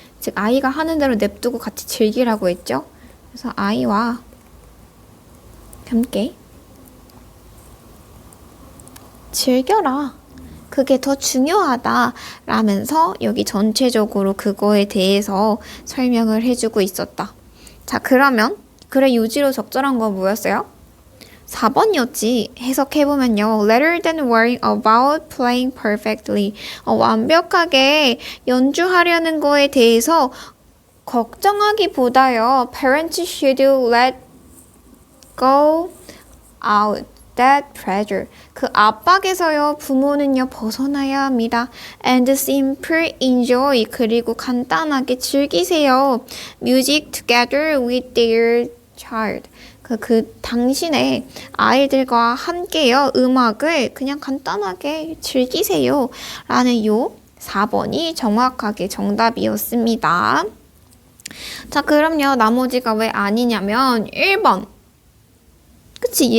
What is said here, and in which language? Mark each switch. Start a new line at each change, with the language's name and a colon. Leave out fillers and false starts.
Korean: 즉 아이가 하는 대로 냅두고 같이 즐기라고 했죠. 그래서 아이와 함께 즐겨라. 그게 더 중요하다 라면서 여기 전체적으로 그거에 대해서 설명을 해주고 있었다. 자, 그러면 글의 요지로 적절한 건 뭐였어요? 4번이었지. 해석해보면요.
English: Rather than worrying about playing perfectly.
Korean: 완벽하게 연주하려는 거에 대해서 걱정하기보다요.
English: Parents should let go out that pressure.
Korean: 그 압박에서요. 부모는요. 벗어나야 합니다.
English: And simply enjoy.
Korean: 그리고 간단하게 즐기세요.
English: Music together with their child.
Korean: 당신의 아이들과 함께요. 음악을 그냥 간단하게 즐기세요. 라는 요 4번이 정확하게 정답이었습니다. 자, 그럼요. 나머지가 왜 아니냐면 1번. 그치?